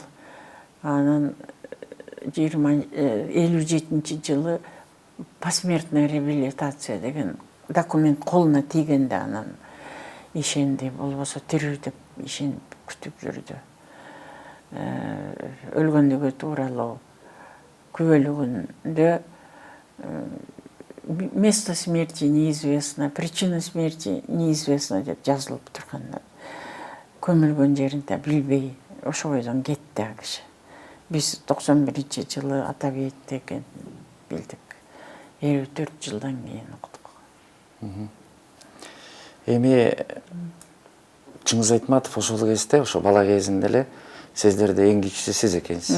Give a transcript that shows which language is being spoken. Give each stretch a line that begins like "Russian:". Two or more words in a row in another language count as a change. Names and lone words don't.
Kyrgyz: Анан 57-жылы
Russian: посмертная реабилитация
Kyrgyz: деген документ колуна тийгенде анан ишенди, болбосо тирүү деп ишенип күтүп жүрдү. Өлгөндүгү тууралуу күбөлүгүндө
Russian: место смерти неизвестно, причина смерти неизвестно
Kyrgyz: деп жазылып турганда, көмүлгөн жеринде билбей ошо бойдон кетти а киши. Биз 91-жылы ата бейитте экен билдик. 54 жылдан кийин уктук. Эми Чыңгыз Айтматов ошол кезде, ошо бала кезинде эле сиздерде эң кичүүсү сиз экенсиз.